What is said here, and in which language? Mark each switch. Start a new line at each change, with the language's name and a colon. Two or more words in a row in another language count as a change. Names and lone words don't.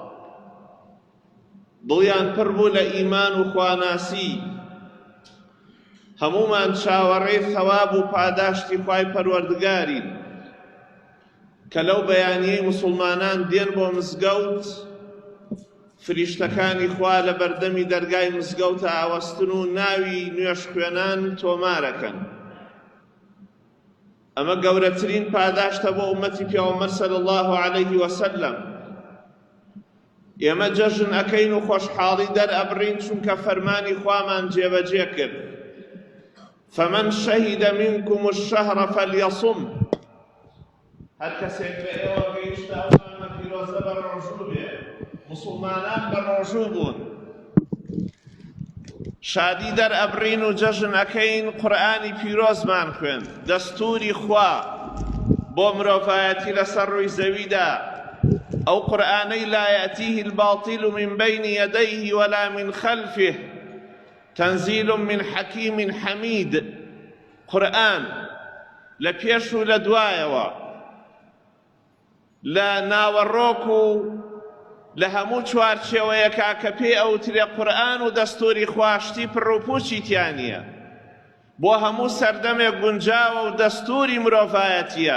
Central Kurdish: دڵیان پڕ بوو لە ئیمان و خواناسی، هەموومان چاوەڕێی ثەواب و پاداشتی خوای پەروەردگارین کە لەو بەیانیەی مسلمانان دێن بۆ مزگەوت، فریشتەکانی خوا لە بەردەمی دەرگای مزگەوتە ئاوەستن و ناوی نوێش خوێنان تۆمارەکەن. ئەمە گەورەترین پاداشتە بۆ ئومەتی پێغەمبەر
Arabic: صلی الله علیه وسلم.
Central Kurdish: ئێمە جەژن ئەکەین و خۆشحاڵی دەرئەبڕین چونکە فەرمانی خوامان جێبەجێ کرد:
Arabic: فمن شهد منكم الشهر فليصم.
Central Kurdish: هەر کەسێک لە ئێوە گەیشتە ئەو مانگە پیرۆزە بە ڕۆژوو بێ. مسلمانان بە ڕۆژوو بوون، شادی دەرئەبڕین و جەژن ئەکەین، قورئانی پیرۆزمان خوێند، دەستوری خوا بۆ مرۆڤایەتی لەسەر ڕووی زەویدا. ئەو قورئانەی
Arabic: لا یأتیه الباطل من بین یدیه ولا من خلفه تنزیل من حکیم حمید.
Central Kurdish: قورئان لە پێش و لە دوایەوە، لە ناوەڕۆک و لە هەموو چوارچێوەیەکا کە پێی ئەوترێ قورئان و دەستوری خواشتی پڕوپوچی تیانە، بۆ هەموو سەردەمێک گونجاوە و دەستوری مرۆڤایەتیە.